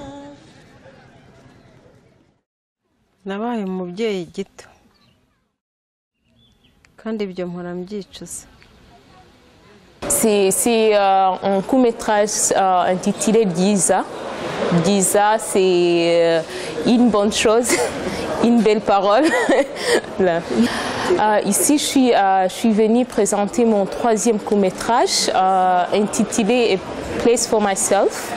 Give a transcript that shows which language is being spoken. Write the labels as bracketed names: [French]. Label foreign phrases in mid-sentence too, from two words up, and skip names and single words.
[Kinyarwanda] Nabaye umubyeyi gito kandi ibyo mpora mbyicuza. [French] C'est un court-métrage intitulé Giza. Giza, c'est une bonne chose, une belle parole. Ici, je suis venue présenter mon troisième court-métrage intitulé A Place for Myself.